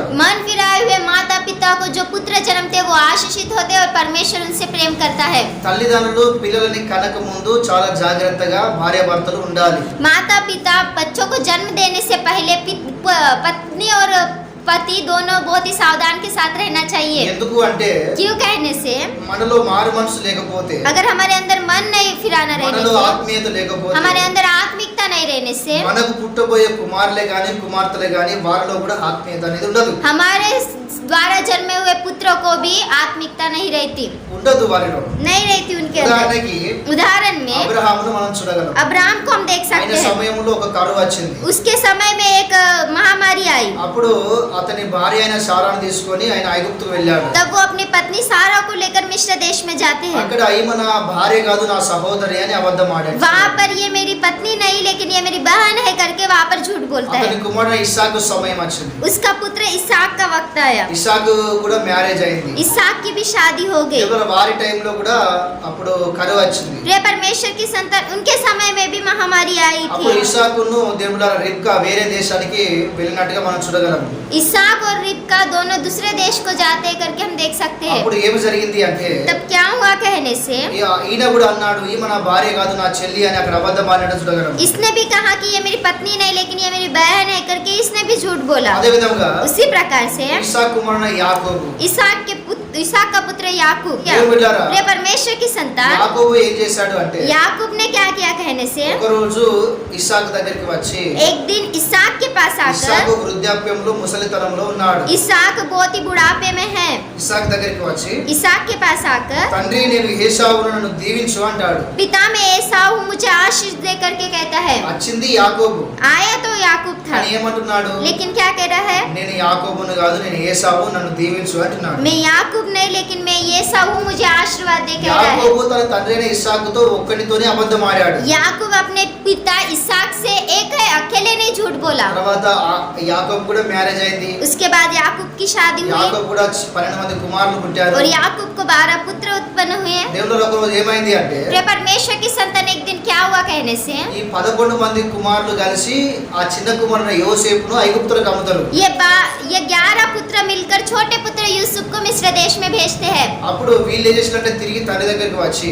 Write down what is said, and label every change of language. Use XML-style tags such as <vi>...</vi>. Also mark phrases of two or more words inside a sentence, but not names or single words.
<hi>मन फिराए हुए माता पिता को जो पुत्र जन्मते वो आशीषित होते और परमेश्वर उनसे प्रेम करता है।</hi> <te>తల్లిదండ్రులు పిల్లలని కనక ముందు చాలా జాగ్రత్తగా భార్యాభర్తలు ఉండాలి.</te> <hi>माता पिता बच्चों को जन्म देने से पहले पत्नी और पति दोनों बहुत ही सावधान के साथ रहना चाहिए।</hi> <te>ఎందుకు అంటే</te> <hi>क्यों कहने से,</hi> <te>మనలో మారు మనసు లేకపోతే,</te> <hi>अगर हमारे अंदर मन नहीं फिराना रहने</hi> <te>మనలో</te> <hi>से,</hi> <te>ఆత్మీయత లేకపోతే,</te> <hi>हमारे अंदर आत्मिकता नहीं रहने से,</hi> <te>మనకు పుట్టబోయే కుమారులే గాని కుమార్తెలే గాని వారిలో కూడా ఆత్మీయత అనేది ఉండదు.</te> <hi>हमारे द्वारा जन्मे हुए पुत्रों को भी आत्मिकता नहीं रहती</hi> <te>వారిలో</te> <hi>नहीं रहती उनके अंदर।</hi> <te>ఉదాహరణకి</te> <hi>उदाहरण में</hi> <te>అబ్రహామును మనం చూడగలం.</te> <hi>अब्राहम को हम देख</hi> <te>ఆయన</te> <hi>सकते हैं।</hi> <te>సమయంలో ఒక కరువు వచ్చింది.</te> <hi>उसके समय में एक महामारी आई,</hi> <te>అప్పుడు అతని భార్య అయిన సారాను తీసుకొని ఆయన ఐగుప్తుకు వెళ్ళాడు.</te> <hi>तब वो अपनी पत्नी सारा को लेकर मिस्र देश में जाते हैं।</hi> <te>అక్కడ ఈమె నా భార్య కాదు నా సహోదరి అని అబద్ధం ఆడాడు.</te> <hi>वहाँ पर ये मेरी पत्नी नहीं लेकिन ये मेरी बहन है करके वहाँ पर झूठ बोलता</hi> <te>అతని</te> <hi>है।</hi> <te>కుమారుడు ఇస్సాకు సమయం వచ్చింది.</te> <hi>उसका पुत्र इसाक का वक्त आया,</hi> <te>ఇస్సాకు కూడా మ్యారేజ్ అయింది.</te> <hi>इसाक की भी शादी हो गई।</hi> <te>కేవలం వారి టైంలో కూడా అప్పుడు కరువు వచ్చింది.</te> <hi>प्रिय परमेश्वर की संतान उनके समय में भी महामारी आई</hi> <te>అప్పుడు</te> <hi>थी।</hi> <te>ఇస్సాకును దేవుళ్ళ రిబ్కా వేరే దేశానికి వెళ్ళినట్టుగా మనం చూడగలం.</te> <hi>इसाक और रिबका दोनों दूसरे देश को जाते करके हम देख सकते हैं।</hi> <te>అప్పుడు ఏమి జరిగింది అంటే</te> <hi>तब क्या हुआ कहने से,</hi> <te>ఈయన కూడా అన్నాడు ఈమె నా భార్య కాదు నా చెల్లి అని అక్కడ అబద్ధం ఆడినట్టు చూడగలం.</te> <hi>इसने भी कहा कि ये मेरी पत्नी नहीं लेकिन ये मेरी बहन है करके इसने भी झूठ बोला।</hi> <te>అదే విధంగా</te> <hi>उसी प्रकार से</hi> <te>ఇస్సాకు కుమారుడు యాకోబు,</te> <hi>इसाक का पुत्र याकूब,</hi> <te>దేవుని బిడ్డలారా,</te> <hi>प्रिय परमेश्वर की संतान</hi> <te>యాకోబు ఏం చేశాడు అంటే</te> <hi>याकूब ने क्या किया कहने से,</hi> <te>ఒక రోజు ఇస్సాకు దగ్గరికి వచ్చి</te> <hi>एक दिन इसाक के पास</hi> <te>ఇస్సాకు</te> <hi>आकर,</hi> <te>వృద్ధాప్యంలో ముసలితనంలో ఉన్నాడు.</te> <hi>इसाक बहुत ही बुढ़ापे में है,</hi> <te>ఇస్సాకు దగ్గరికి వచ్చి</te> <hi>इसाक के पास आकर</hi> <te>తండ్రి నేను ఏశావును నన్ను దీవించు అంటాడు.</te> <hi>पिता में एसाऊ मुझे आशीष दे करके कहता है।</hi> <te>వచ్చింది యాకోబు</te> <hi>आया तो याकूब था</hi> <te>అని ఏమంటున్నాడు,</te> <hi>लेकिन क्या कह रहा है,</hi> <te>నేను యాకోబును కాదు నేను ఏశావు నన్ను దీవించు అంటున్నాడు.</te> <hi>मैं याकूब नहीं लेकिन मैं एसाऊ मुझे आशीर्वाद दे कह रहा है।</hi> <te>యాకోబు తన తండ్రి అయిన ఇస్సాకుతో ఒక్కడితోనే అబద్ధం ఆడాడు.</te> <hi>याकूब अपने पिता इसाक से एक है अकेले नहीं झूठ बोला।</hi> <te>తర్వాత యాకోబు కూడా మ్యారేజ్ అయింది.</te> <hi>उसके बाद याकूब की शादी हुई</hi> <te>యాకోబు కూడా 12 మంది కుమారులు పుట్టారు.</te> <hi>और याकूब को 12 पुत्र उत्पन्न हुए।</hi> <te>దేవుళ్ళలో ఒక రోజు ఏమైంది అంటే</te> <hi>प्रिय परमेश्वर की संतान एक दिन क्या हुआ कहने से,</hi> <te>ఈ 11 మంది కుమారులు కలిసి ఆ చిన్న కుమారుడు యోసేపును ఐగుప్తులకు అమ్ముతారు.</te> <hi>ये 11 पुत्र मिलकर छोटे पुत्र यूसुफ को मिस्र देश में भेजते हैं।</hi> <te>అప్పుడు వీళ్ళు ఏం చేసినట్టే తిరిగి తండ్రి దగ్గరికి వచ్చి</te>